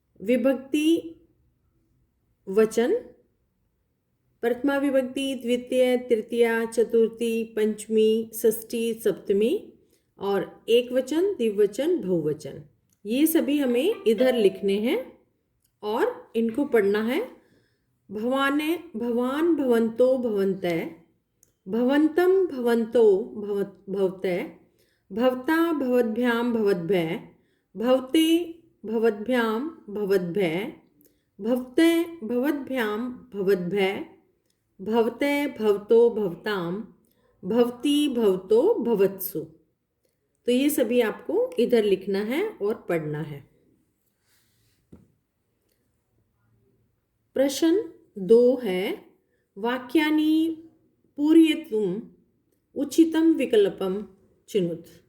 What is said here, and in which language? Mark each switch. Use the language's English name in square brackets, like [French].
[Hindi] विभक्ति वचन, प्रथमा विभक्ति, द्वितीय, तृतीया, चतुर्थी, पंचमी, षष्ठी, सप्तमी, और एक वचन, द्विवचन, बहुवचन। ये सभी हमें इधर लिखने हैं और इनको पढ़ना है। [Sanskrit] भवान भवंतो भवन्तः, भवन्तं भवन्तो भवतः, भवता भवद्भ्याम भवद्भ्यः, भवते भवद्भ्यां भवद्भ्यः, भवते भवद्भ्यां भवद्भ्यः, भवते भवतो भवतां, भवती भवतो भवत्सु। [Hindi] तो ये सभी आपको इधर लिखना है और पढ़ना है। प्रश्न 2 है, [Sanskrit] वाक्यानि पूरयितुम् उचितं विकल्पं चुनुत।